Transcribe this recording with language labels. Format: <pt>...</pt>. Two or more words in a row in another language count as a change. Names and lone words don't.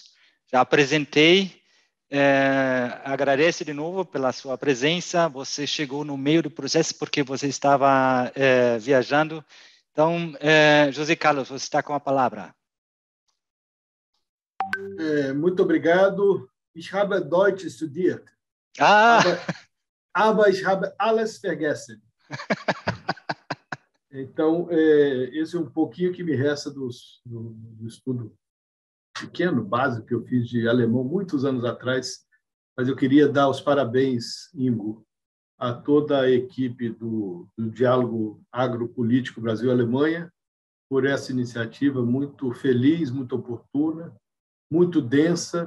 <pt>Já apresentei. Agradeço de novo pela sua presença. Você chegou no meio do processo porque você estava viajando. Então, José Carlos, você está com a palavra. Muito obrigado.</pt> <de>Ich habe Deutsch studiert. Aber ich habe alles vergessen.</de> <pt>Então, esse é um pouquinho que me resta do estudo pequeno, básico, que eu fiz de alemão muitos anos atrás, mas eu queria dar os parabéns, Ingo, a toda a equipe do Diálogo Agropolítico Brasil-Alemanha por essa iniciativa muito feliz, muito oportuna, muito densa.</pt>